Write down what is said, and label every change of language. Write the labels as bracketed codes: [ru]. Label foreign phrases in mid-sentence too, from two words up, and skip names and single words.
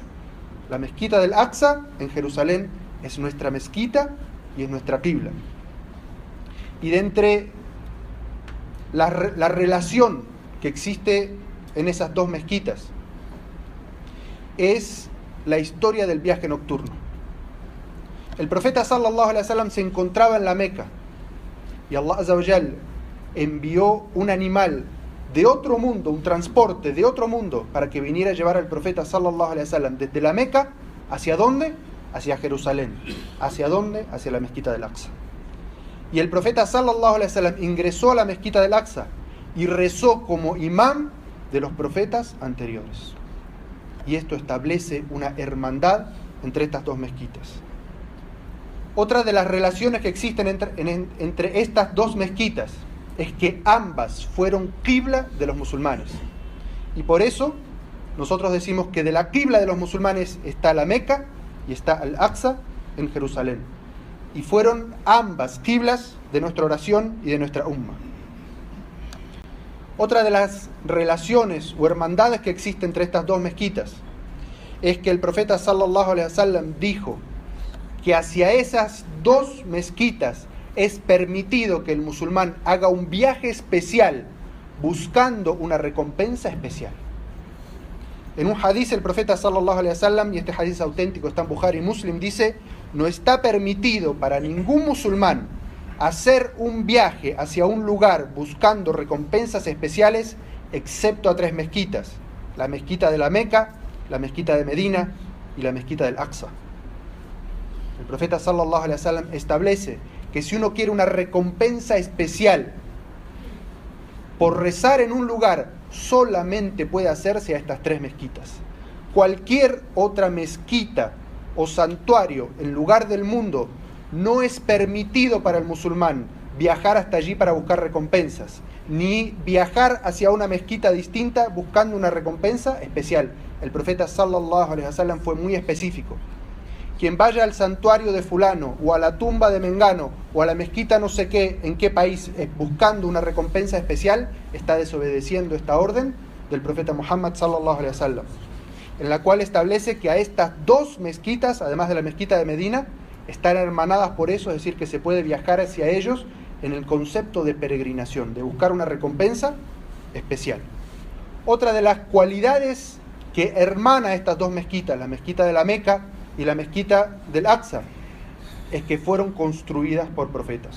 [es] La mezquita del Aqsa en Jerusalén es nuestra mezquita y es nuestra qibla. Y de entre la relación que existe en esas dos mezquitas es la historia del viaje nocturno. El profeta [ar] صلى الله عليه وسلم [es] se encontraba en la Meca y Allah [ar] عز وجل [es] envió un animal de otro mundo, un transporte de otro mundo para que viniera a llevar al profeta [ar] صلى الله عليه وسلم [es] desde la Meca, ¿hacia dónde? Hacia Jerusalén. ¿Hacia dónde? Hacia la mezquita del Aqsa. Y el profeta [ar] صلى الله عليه وسلم [es] ingresó a la mezquita del Aqsa y rezó como imán de los profetas anteriores. Y esto establece una hermandad entre estas dos mezquitas. Otra de las relaciones que existen entre estas dos mezquitas es que ambas fueron qibla de los musulmanes. Y por eso nosotros decimos que de la qibla de los musulmanes está la Meca y está Al-Aqsa en Jerusalén. Y fueron ambas qiblas de nuestra oración y de nuestra umma. Otra de las relaciones o hermandades que existe entre estas dos mezquitas es que el profeta [ar] صلى الله عليه وسلم [es] dijo que hacia esas dos mezquitas es permitido que el musulmán haga un viaje especial buscando una recompensa especial. En un hadiz el profeta [ar] صلى الله عليه وسلم, [es] y este hadiz auténtico está en Bukhari y Muslim, dice: no está permitido para ningún musulmán hacer un viaje hacia un lugar buscando recompensas especiales excepto a tres mezquitas: la mezquita de la Meca, la mezquita de Medina y la mezquita del Aqsa. El profeta [ar] صلى الله عليه وسلم [es] establece que si uno quiere una recompensa especial por rezar en un lugar, solamente puede hacerse a estas tres mezquitas. Cualquier otra mezquita o santuario en lugar del mundo no es permitido para el musulmán viajar hasta allí para buscar recompensas, ni viajar hacia una mezquita distinta buscando una recompensa especial. El profeta [ar] صلى الله عليه وسلم [es] fue muy específico. Quien vaya al santuario de fulano, o a la tumba de Mengano, o a la mezquita no sé qué, en qué país, buscando una recompensa especial, está desobedeciendo esta orden del profeta Muhammad [ar] صلى الله عليه وسلم, [es] en la cual establece que a estas dos mezquitas, además de la mezquita de Medina, están hermanadas por eso, es decir, que se puede viajar hacia ellos en el concepto de peregrinación, de buscar una recompensa especial. Otra de las cualidades que hermana estas dos mezquitas, la mezquita de la Meca y la mezquita del Aqsa, es que fueron construidas por profetas.